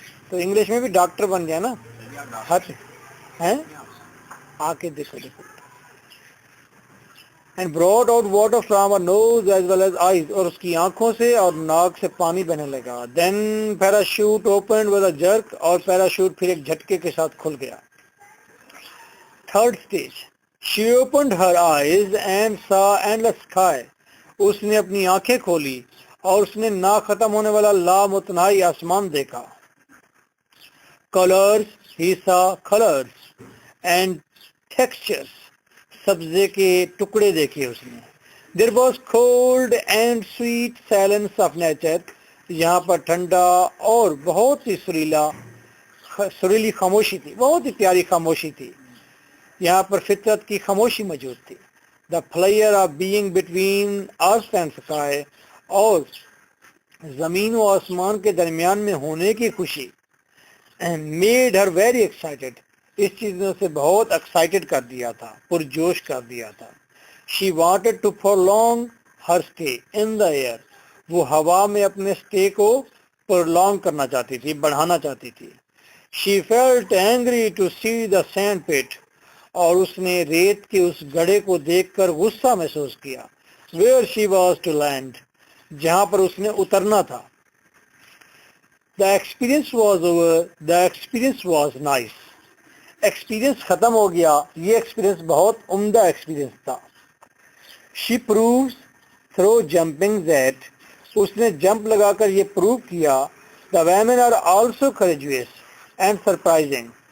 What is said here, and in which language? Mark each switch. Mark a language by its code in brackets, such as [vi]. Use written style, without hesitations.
[ur] तो इंग्लिश में भी डॉक्टर बन गया ना, हर हैं, आके देखो देखो। [en] and brought out water from her nose as well as eyes, [ur] اور اس کی آنکھوں سے اور ناک سے پانی بہنے لگا. [en] Then parachute opened with a jerk, [ur] اور پیراشوٹ پھر ایک جھٹکے کے ساتھ کھل گیا. [en] Third stage, she opened her eyes and saw endless sky. [ur] اس نے اپنی آنکھیں کھولی اور اس نے نہ ختم ہونے والا لامتناہی آسمان دیکھا. [en] Colors, he saw colors and textures. [ur] سبزے کے ٹکڑے دیکھے اس نے. [en] There was cold and sweet silence of nature. [ur] یہاں پر ٹھنڈا اور بہت ہی سریلی خاموشی تھی, بہت ہی پیاری خاموشی تھی. یہاں پر فطرت کی خاموشی موجود تھی. [en] The pleasure of being between earth and sky, [ur] اور زمین و آسمان کے درمیان میں ہونے کی خوشی, [en] made her very excited. [ur] اس چیز نے اسے بہت ایکسائٹڈ کر دیا تھا, پرجوش کر دیا تھا. [en] She wanted to prolong her stay in the air. [ur] وہ ہوا میں اپنے اسٹے کو prolong کرنا چاہتی تھی, بڑھانا چاہتی تھی. [en] She felt angry to see the sand pit. [ur] اور اس نے ریت کے اس گڑھے کو دیکھ کر غصہ محسوس کیا. [en] Where she was to land. [ur] جہاں پر اس نے اترنا تھا. [en] The experience was over. The experience was nice. [ur] Experience ختم ہو گیا, یہ ایکسپیرینس بہت عمدہ ایکسپیرینس تھا. [en] She proves through jumping that. [ur] اس نے جمپ لگا کر یہ پروو کیا. [en] The women are also courageous and surprising.